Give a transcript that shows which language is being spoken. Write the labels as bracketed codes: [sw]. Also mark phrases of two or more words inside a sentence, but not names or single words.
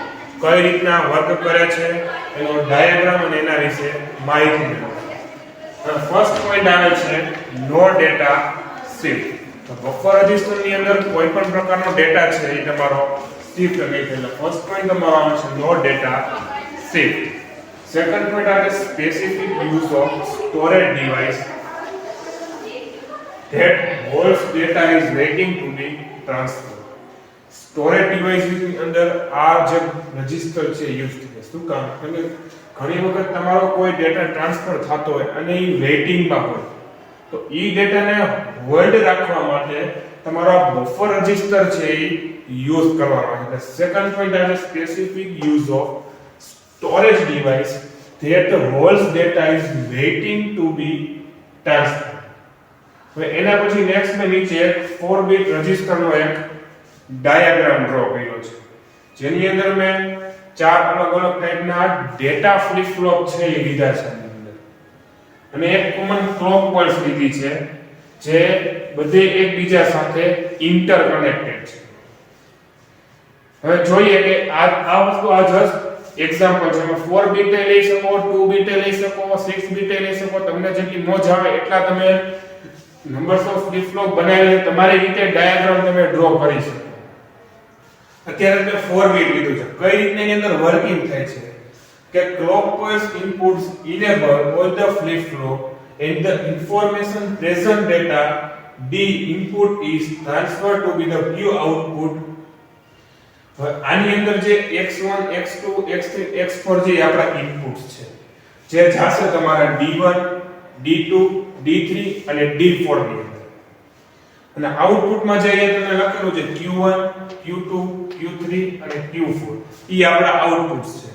[gu] કઈ રીતના વર્ક કરે છે એનો ડાયાગ્રામ અને એના વિશે માહિતી મેળવો. [en] first point [gu] આવે છે [en] no data shift. [gu] તો બફર રજિસ્ટરની અંદર કોઈ પણ પ્રકારનો ડેટા છે એ તમારો શિફ્ટ થઈ છે. એટલે [en] first point [gu] તમારો આવે છે [en] no data shift. Second point are the specific use of storage device that holds data is waiting to be transferred. Storage device [gu] ની અંદર આ જે રજિસ્ટર છે યુઝ થાય. શું કામ? એટલે ઘણી વખત તમારો કોઈ [en] data transfer [gu] થતો હોય અને એ વેઇટિંગમાં હોય તો એ ડેટાને હોલ્ડ રાખવા માટે તમારો [en] buffer register [gu] છે એ યુઝ કરવાનો છે. [en] એટલે second point are the specific use of storage device that holds data is waiting to be transferred. [gu] હવે એના પછી નેક્સ્ટ મે નીચે 4 બીટ રજિસ્ટરનો એક [en] diagram draw [gu] કર્યો છે જેની અંદર મેં ચાર અલગ અલગ ટાઈપના [en] data flip flop [gu] છે એ લીધા છે અને એક [en] common clock pulse [gu] લીધી છે જે બધે એકબીજા સાથે ઇન્ટરકનેક્ટેડ છે. હવે જોઈએ કે આ વસ્તુ આ [en] just example [gu] છે. 4 બીટ લઈ શકો, 2 બીટ લઈ શકો, 6 બીટ લઈ શકો, તમને જેટલી મોજ આવે એટલા તમે [en] numbers of flip flop [gu] બનાવીને તમારી રીતે ડાયાગ્રામ તમે ડ્રો કરી શકો. અત્યારે મેં 4 બીટ લીધું છે. કઈ રીતે એની અંદર વર્કિંગ થાય છે કે [en] clockwise inputs enable all the flip flop and the information present data D input is transferred to be the Q output. [gu] આની અંદર જે x1 x2 x3 x4 જે આપણા ઇનપુટ્સ છે જે જાશે તમારા D1 D2 D3 અને D4 ની અંદર અને આઉટપુટમાં જે અહીંયા તમને લખેલું છે Q1 Q2 Q3 અને Q4 ઈ આપણા આઉટપુટ્સ છે.